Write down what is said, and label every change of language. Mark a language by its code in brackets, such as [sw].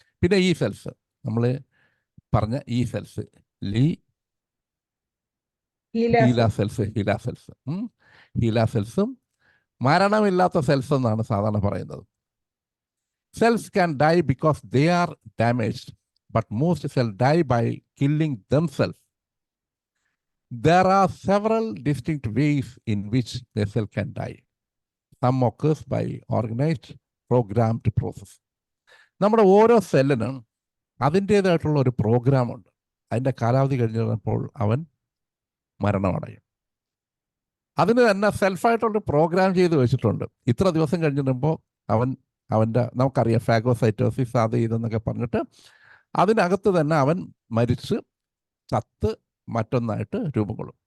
[ml] പിന്നെ ഈ സെൽസ്, നമ്മൾ പറഞ്ഞ ഈ സെൽസ് ഹീല സെൽസും മരണമില്ലാത്ത സെൽസ് എന്നാണ് സാധാരണ പറയുന്നത്. [en] Cells can die because they are damaged, but most cell die by killing themselves. There are several distinct ways in which the cell can die. Some occurs by organized, programmed process. [ml] നമ്മുടെ ഓരോ സെല്ലിനും അതിൻ്റേതായിട്ടുള്ള ഒരു പ്രോഗ്രാമുണ്ട്. അതിൻ്റെ കാലാവധി കഴിഞ്ഞപ്പോൾ അവൻ മരണമടയും. അതിന് തന്നെ സെൽഫായിട്ടുള്ള പ്രോഗ്രാം ചെയ്ത് വെച്ചിട്ടുണ്ട്. ഇത്ര ദിവസം കഴിഞ്ഞിടുമ്പോൾ അവൻ്റെ നമുക്കറിയാം ഫാഗോസൈറ്റോസിസ് അത് ഇതെന്നൊക്കെ പറഞ്ഞിട്ട് അതിനകത്ത് തന്നെ അവൻ മരിച്ച് ചത്ത് മറ്റൊന്നായിട്ട് രൂപം കൊള്ളും.